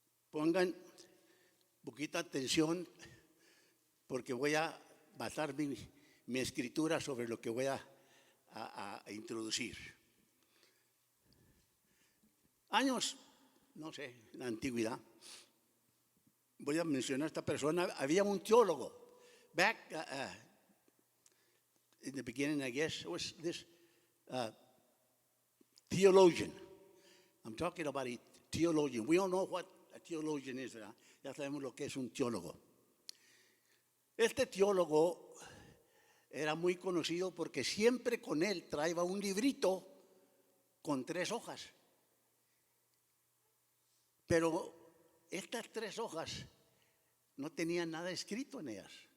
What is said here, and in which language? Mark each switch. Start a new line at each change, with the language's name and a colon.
Spanish: Pongan poquita atención porque voy a basar mi escritura sobre lo que voy a introducir. Años, no sé, en la antigüedad, voy a mencionar a esta persona. Había un teólogo.
English: Back in the beginning, I guess, was this theologian. I'm talking about a theologian. We all know what a theologian is, ¿verdad?
Spanish: Ya sabemos lo que es un teólogo. Este teólogo era muy conocido porque siempre con él traía un librito con 3 hojas. Pero estas 3 hojas no tenían nada escrito en ellas.